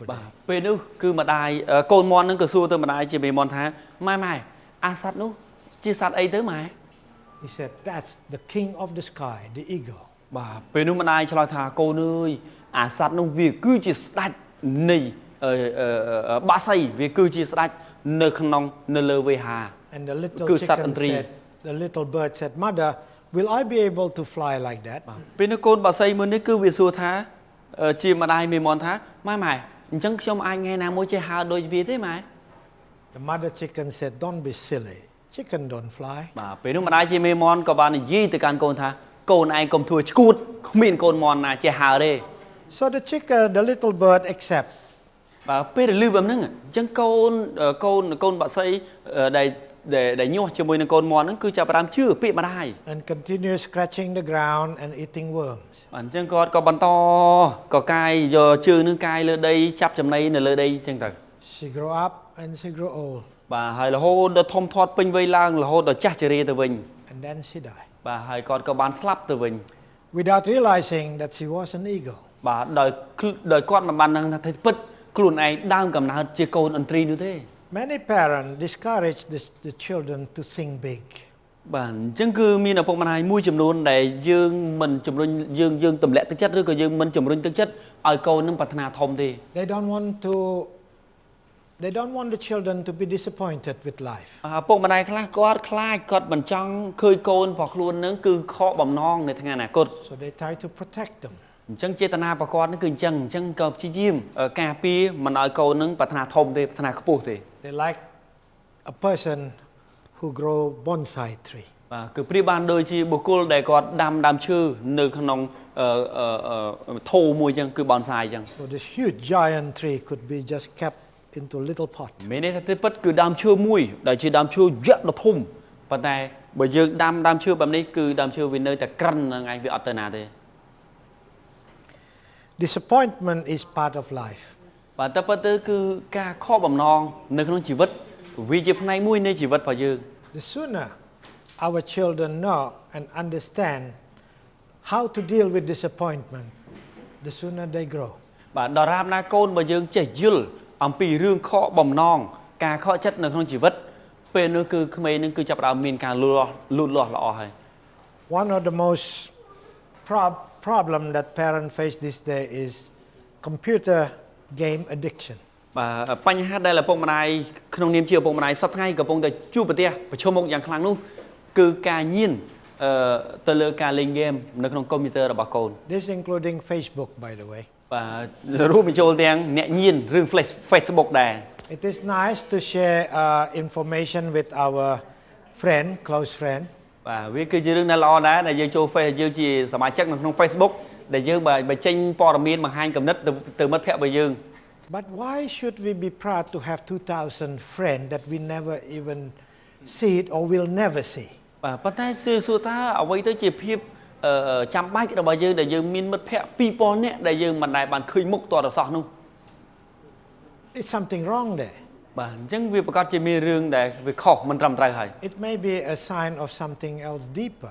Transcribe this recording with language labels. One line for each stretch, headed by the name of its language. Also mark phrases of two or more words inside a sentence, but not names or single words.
Khmer: បាទ
English: there?
Khmer: ពេលនោះគឺម្ដាយកូនមាន់នឹងក៏សួរទៅម្ដាយជាមេមាន់ថាម៉ែអាសត្វនោះជាសត្វអីទៅម៉ែ
English: He said, that's the king of the sky, the eagle.
Khmer: បាទពេលនោះម្ដាយឆ្លើយថាកូនអើយអាសត្វនោះវាគឺជាស្ដេចនៃបាក់សីវាគឺជាស្ដេចនៅក្នុងនៅលើវេហា
English: And the little bird said, Mother, will I be able to fly like that?
Khmer: ពេលនោះកូនបាក់សីមួយនេះគឺវាសួរថាជាម្ដាយមេមាន់ថាម៉ែអញ្ចឹងខ្ញុំអាចថ្ងៃណាមួយចេះហើរដូចវាទេម៉ែ
English: The mother chicken said, don't be silly. Chicken don't fly.
Khmer: បាទពេលនោះម្ដាយជាមេមាន់ក៏បាននិយាយទៅកាន់កូនថាកូនឯងកុំធ្វើឈួតគ្មានកូនមាន់ណាចេះហើរទេ
English: So the little bird accept.
Khmer: បាទពេលដែលលឺបែបហ្នឹងអញ្ចឹងកូនបាក់សីដែលញាស់ជាមួយនឹងកូនមាន់ហ្នឹងគឺចាប់ផ្ដើមជឿពាក្យម្ដាយ
English: And continue scratching the ground and eating worms.
Khmer: បាទអញ្ចឹងគាត់ក៏បន្តក៏កាយយកជើងនឹងកាយលើដីចាប់ចំណីនៅលើដីអញ្ចឹងទៅ
English: She grow up and she grow old.
Khmer: បាទហើយរហូតដល់ធំធាត់ពេញវ័យឡើងរហូតដល់ចាស់ជរាទៅវិញ
English: And then she died.
Khmer: បាទហើយគាត់ក៏បានស្លាប់ទៅវិញ
English: Without realizing that she was an eagle.
Khmer: បាទដោយគាត់មិនបានដឹងថាពិតខ្លួនឯងដើមកំណើតជាកូនឥន្ទ្រីនោះទេ
English: Many parents discourage the children to think big.
Khmer: បាទអញ្ចឹងគឺមានឪពុកម្ដាយមួយចំនួនដែលយើងមិនជំរុញយើងទម្លាក់ទឹកចិត្តឬក៏យើងមិនជំរុញទឹកចិត្តឲ្យកូននឹងប្រាថ្នាធំទេ
English: They don't want the children to be disappointed with life.
Khmer: ឪពុកម្ដាយខ្លះគាត់ខ្លាចគាត់មិនចង់ឃើញកូនរបស់ខ្លួននឹងគឺខកបំណងនៅថ្ងៃអនាគត
English: So they try to protect them.
Khmer: អញ្ចឹងចេតនារបស់គាត់នឹងគឺអញ្ចឹងក៏ព្យាយាមការពារមិនឲ្យកូននឹងប្រាថ្នាធំទេប្រាថ្នាខ្ពស់ទេ
English: They like a person who grow bonsai tree.
Khmer: បាទគឺប្រៀបបានដូចជាបុគ្គលដែលគាត់ដាំដើមឈើនៅក្នុងថូមួយអញ្ចឹងគឺ bonsai អញ្ចឹង
English: So this huge giant tree could be just kept into a little pot.
Khmer: មានន័យថាទៅពិតគឺដើមឈើមួយដែលជាដើមឈើយក្សដ៏ធំប៉ុន្តែបើយើងដាំដើមឈើបែបនេះគឺដើមឈើវានៅតែក្រិនហ្នឹងឯងវាអត់ទៅណាទេ
English: Disappointment is part of life.
Khmer: បាទតែពិតទៅគឺការខកបំណងនៅក្នុងជីវិតវាជាផ្នែកមួយនៃជីវិតរបស់យើង
English: The sooner our children know and understand how to deal with disappointment, the sooner they grow.
Khmer: បាទដរាបណាកូនបើយើងចេះយល់អំពីរឿងខកបំណងការខកចិត្តនៅក្នុងជីវិតពេលនោះគឺក្មេងនឹងគឺចាប់ផ្ដើមមានការលូតលាស់ល្អហើយ
English: One of the most problem that parents face this day is computer game addiction.
Khmer: បាទបញ្ហាដែលឪពុកម្ដាយក្នុងនាមជាឪពុកម្ដាយសប្តាហ៍ថ្ងៃកំពុងតែជួបប្រទះប្រឈមមុខយ៉ាងខ្លាំងនោះគឺការញៀនទៅលើការលេងហ្គេមនៅក្នុងកុំព្យូទ័ររបស់កូន
English: This including Facebook, by the way.
Khmer: បាទរួមបញ្ចូលទាំងអ្នកញៀនរឿង Facebook ដែរ
English: It is nice to share information with our close friend.
Khmer: បាទវាគឺជារឿងដែលល្អដែរដែលយើងចូល យើងជាសមាជិកនៅក្នុង Facebook ដែលយើងបើចេញព័ត៌មានបង្ហាញគំនិតទៅមិត្តភ័ក្តិរបស់យើង
English: But why should we be proud to have 2,000 friends that we never even see it or will never see?
Khmer: បាទប៉ុន្តែសួរថាអ្វីទៅជាភាពចាំបាច់របស់យើងដែលយើងមានមិត្តភ័ក្តិ 2000 នាក់ដែលយើងមិនដែលបានឃើញមុខតរសោះនោះ
English: It's something wrong there.
Khmer: បាទអញ្ចឹងវាប្រកាសជាមានរឿងដែលវាខុសមិនត្រឹមត្រូវហើយ
English: It may be a sign of something else deeper.